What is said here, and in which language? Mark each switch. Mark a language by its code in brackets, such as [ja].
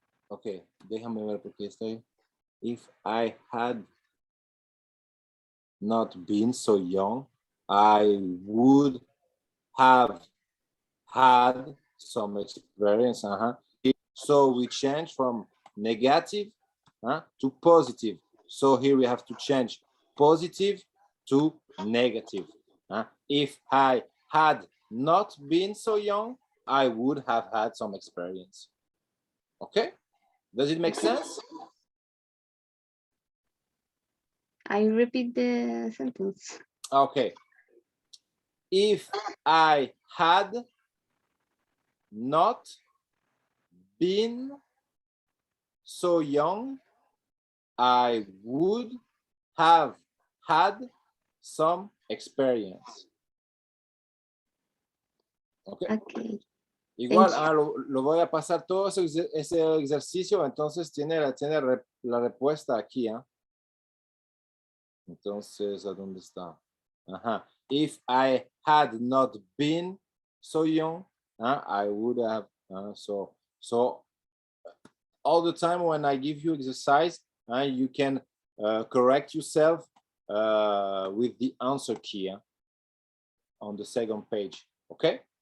[es] Okay, déjame ver porque estoy. [en] If I had not been so young, I would have had some experience. So we change from negative to positive. So here we have to change positive to negative. If I had not been so young, I would have had some experience. Okay? Does it make sense? I repeat the sentence. Okay. If I had not been so young, I would have had some experience. Okay. Okay. [es] Igual, [en] Thank [es] lo voy a pasar todo ese ejercicio, entonces tiene la respuesta aquí. Entonces, ¿a dónde está? Ajá. [en] If I had not been so young, I would have. So all the time when I give you exercise, you can correct yourself with the answer key on the second page. Okay.